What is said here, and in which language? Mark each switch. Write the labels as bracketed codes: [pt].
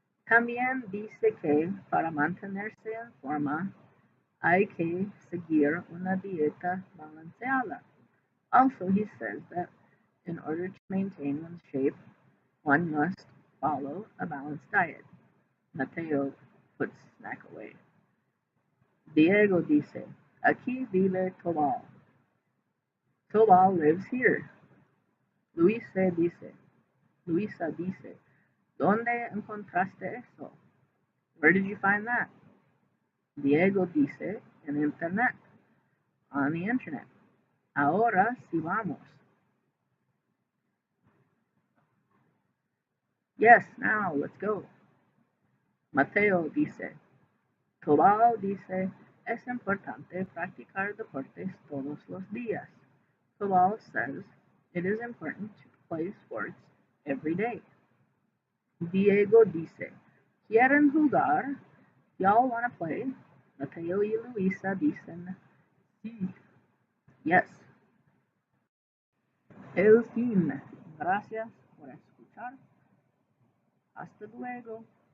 [es] También dice que para mantenerse en forma hay que seguir una dieta balanceada. [en] Also, he says that in order to maintain one's shape, one must follow a balanced diet. Mateo puts snack away. [es] Diego dice, aquí vive Tobal. [en] Tobal lives here. [es] Luisa dice, ¿dónde encontraste eso? [en] Where did you find that? Diego [es] dice, en internet, [en] on the internet. [es] Ahora sí vamos. [en] Yes, now let's go. [es] Mateo dice, Tobal dice, es importante practicar deportes todos los días. [en] Tobal says, it is important to play sports every day. [es] Diego dice, ¿quieren jugar? [en] Y'all wanna play? [es] Mateo y Luisa dicen, sí. [en] Yes. [es] El fin. Gracias por escuchar. Hasta luego.